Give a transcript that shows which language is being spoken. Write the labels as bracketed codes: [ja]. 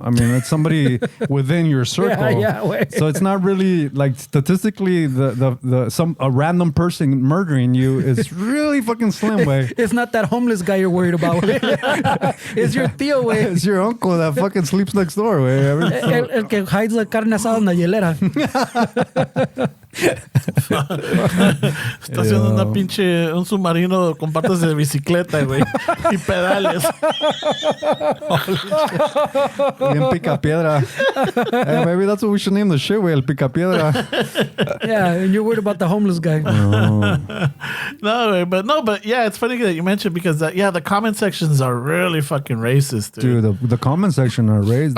[en] I mean, it's somebody within your circle. So it's not really like statistically a random person murdering you is really fucking slim, way. It's not that homeless guy you're worried about. It's your tío, way. It's your uncle that fucking sleeps next door, way. [es] El que hides la carne asada en la hielera. Está haciendo un submarino con patas de bicicleta, güey, y pedales. Bien picapiedra. [en] Hey, maybe that's what we should name the shit, güey, el picapiedra. Yeah, and you're worried about the homeless guy. But yeah, it's funny that you mentioned because the comment sections are really fucking racist, dude. The comment section are raised.